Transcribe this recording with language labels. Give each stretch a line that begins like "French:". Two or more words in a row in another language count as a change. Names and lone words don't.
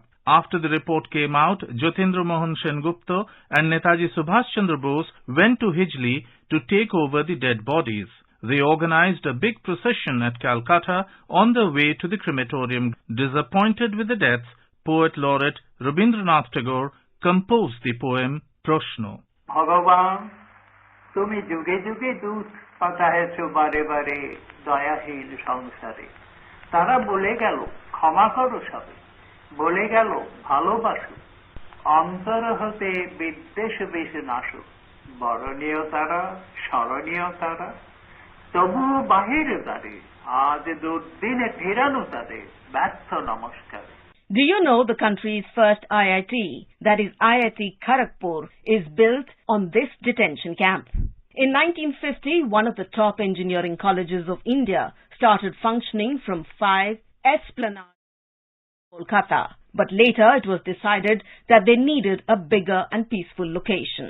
English: After the report came out, Jyotindra Mohan Sengupta and Netaji Subhash Chandra Bose went to Hajjali to take over the dead bodies. They organized a big procession at Calcutta on their way to the crematorium. Disappointed with the deaths, poet laureate Rabindranath Tagore composed the poem Proshno.
Bangla: ভগবান, তুমি যুগে যুগে দূত পাঠায়েছ বারে বারে দয়াহীন সংসারে. তারা বলে গেল ক্ষমা করো সবে. বলে গেল ভালোবাসো অন্তর হতে বিদ্বেষ বেশি নাশো বরণীয় তারা স্মরণীয় তারা তবুও বাহিরে দাঁড়ে আজ দুর্দিনে ফেরানো তাদের ব্যর্থ নমস্কারে.
English: Do you know the country's first IIT, that is Iit Kharagpur, is built on this detention camp? In 1950, one of the top engineering colleges of India started functioning from 5 Esplanade Kolkata, but later it was decided that they needed a bigger and peaceful location.